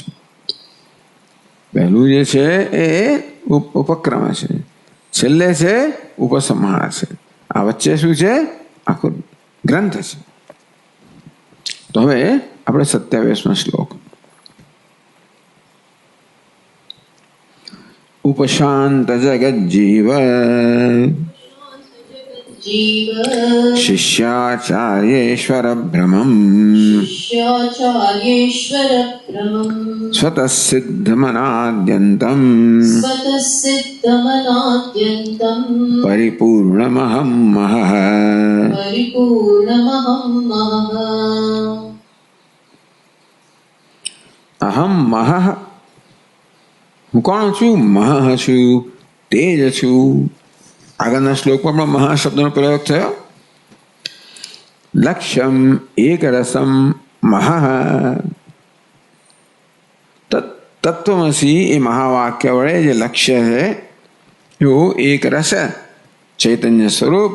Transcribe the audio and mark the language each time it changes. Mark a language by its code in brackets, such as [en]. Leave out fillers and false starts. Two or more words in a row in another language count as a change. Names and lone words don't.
[gu] પહેલું જે છે એ ઉપક્રમ છે, છેલ્લે છે ઉપસંહાર છે, આ વચ્ચે શું છે? આખો ગ્રંથ છે. તો હવે આપણે 27મો શ્લોક. [sa] ઉપશાંત જગज्जीव शिष्याचार्येश्वर भ्रमम् स्वतः सिद्धमनाद्यन्तम् परिपूर्णमहं महः. अहम् महः, [gu] હું કોણ છું? મહઃ છું, તેજ છું. આગળના શ્લોકમાં પણ મહા શબ્દનો પ્રયોગ થયો. [sa] लक्ष्यम् एक रसम् महः. [gu] તત્વમસી એ મહાવાક્ય વડે જે લક્ષ્ય છે એવું એક રસ ચૈતન્ય સ્વરૂપ.